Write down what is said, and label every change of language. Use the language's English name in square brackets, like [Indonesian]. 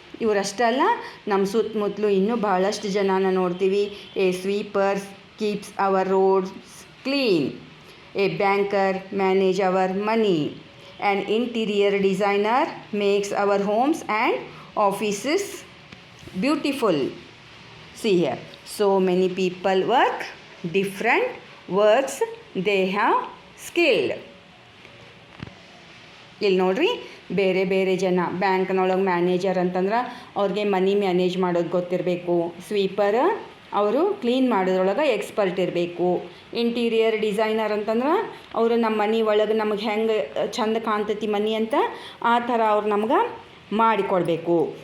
[Kannada] ಇವರಷ್ಟೇ ಅಲ್ಲ, ನಮ್ಮ ಸುತ್ತಮುತ್ತಲು ಇನ್ನೂ ಬಹಳಷ್ಟು ಜನನ ನೋಡ್ತೀವಿ. [English] A sweepers keeps our roads clean, a banker manage our money, an interior designer makes our homes and offices beautiful. See here, so many people work different works, they have skilled. [Kannada] ಇಲ್ಲಿ ನೋಡ್ರಿ, ಬೇರೆ ಬೇರೆ ಜನ ಬ್ಯಾಂಕ್ನೊಳಗೆ manager ಅಂತಂದ್ರೆ ಅವ್ರಿಗೆ ಮನಿ manage ಮಾಡೋದು ಗೊತ್ತಿರಬೇಕು. Sweeper ಅವರು ಕ್ಲೀನ್ ಮಾಡೋದ್ರೊಳಗೆ ಎಕ್ಸ್ಪರ್ಟ್ ಇರಬೇಕು. ಇಂಟೀರಿಯರ್ ಡಿಸೈನರ್ ಅಂತಂದ್ರೆ ಅವರು ನಮ್ಮ ಮನೆ ಒಳಗೆ ನಮಗೆ ಹೆಂಗೆ ಚಂದ ಕಾಣ್ತೈತಿ ಮನೆ ಅಂತ ಆ ಥರ ಅವ್ರು ನಮ್ಗೆ ಮಾಡಿಕೊಡ್ಬೇಕು.